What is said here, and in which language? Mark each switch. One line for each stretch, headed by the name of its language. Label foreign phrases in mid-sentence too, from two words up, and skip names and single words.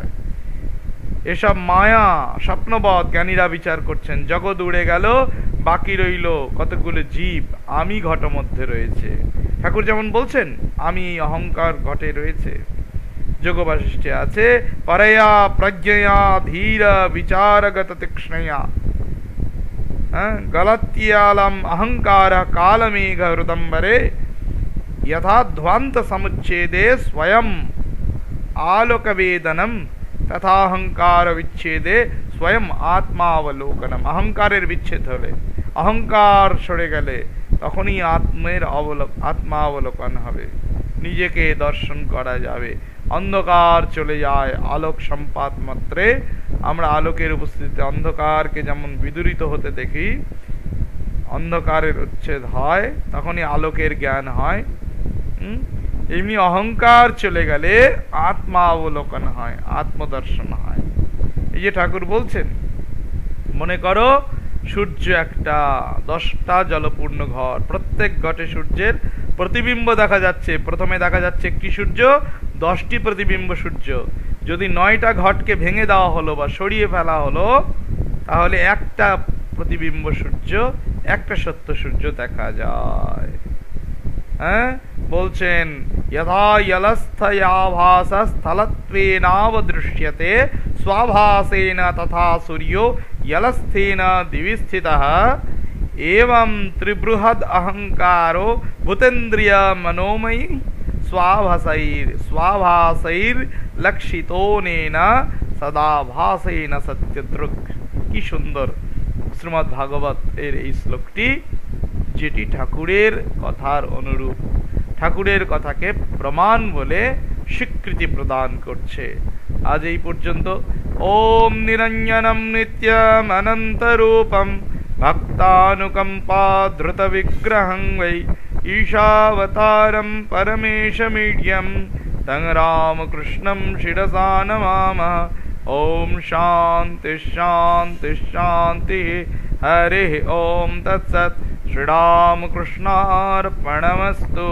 Bangla: এসব মায়া স্বপ্নবৎ জ্ঞানীরা বিচার করছেন, জগৎ উড়ে গেল, বাকি রইল কতগুলো জীব, আমি ঘট মধ্যে রয়েছে। ঠাকুর যেমন বলছেন আমি অহংকার ঘটে রয়েছে।
Sanskrit: যোগ বাশিষ্ঠে আছে পরয়া প্রজ্ঞয়া ধীর বিচারগত তীক্ষ্ণয়া গলত্যালম অহংকার কালমেঘ হৃদম্বরে यथा ध्वांत समुच्छेदे स्वयं आलोकवेदनम तथा अहंकार विच्छेदे स्वयं आत्मावलोकनम।
Bangla: অহংকারের বিচ্ছেদ হলে, অহংকার সরে গেলে তখনই আত্মাবলোকন হবে, নিজেকে দর্শন করা যাবে। অন্ধকার চলে যায়, আলোক সম্পাত মাত্রে আমরা আলোকের উপস্থিতিতে অন্ধকারকে যেমন বিদূরিত হতে দেখি, অন্ধকারের উচ্ছেদ হয় তখনই আলোকের জ্ঞান হয়। এমনি অহংকার চলে গেলে আত্মা অবলোকন হয়, আত্মদর্শন হয়। এই যে ঠাকুর বলছেন, মনে করো সূর্য একটা 10টা জলপূর্ণ ঘর, প্রত্যেক ঘটে সূর্যের প্রতিবিম্ব দেখা যাচ্ছে। প্রথমে দেখা যাচ্ছে একটি সূর্য, 10টি প্রতিবিম্ব সূর্য। যদি 9টা ঘটকে ভেঙে দেওয়া হলো বা সরিয়ে ফেলা হলো, তাহলে একটা প্রতিবিম্ব সূর্য, একটা সত্য সূর্য দেখা যায়। হ্যাঁ, বলছেন
Sanskrit: यथा यलस्थयाभासस्थलत्वेनावदृश्यते स्वाभासेन तथा सूर्यो यलस्थेन दिवि स्थितः एवं त्रिबृहद अहंकारो भूतेन्द्रिय मनोमयी स्वाभासैर्लक्षितोनेन सदा भासेन सत्यदृक्।
Bangla: কী সুন্দর শ্রীমদ্ ভাগবত এর এই শ্লোকটি, যেটি ঠাকুরের কথার অনুরূপ, ঠাকুরের কথাকে প্রমাণ বলে স্বীকৃতি প্রদান করছে। আজ এই পর্যন্ত।
Sanskrit: ওম নিরঞ্জনম নিত্যম অনন্তরূপম ভক্তানুকম্পা ধৃত বিগ্রহং वै ईशावतारं परमेशमीड्यं तं रामकृष्णं शिरसा नमामः। ओम शांति शांति शांति। हरिः ओम तत्सत्। श्रीरामकृष्णार्पणमस्तु।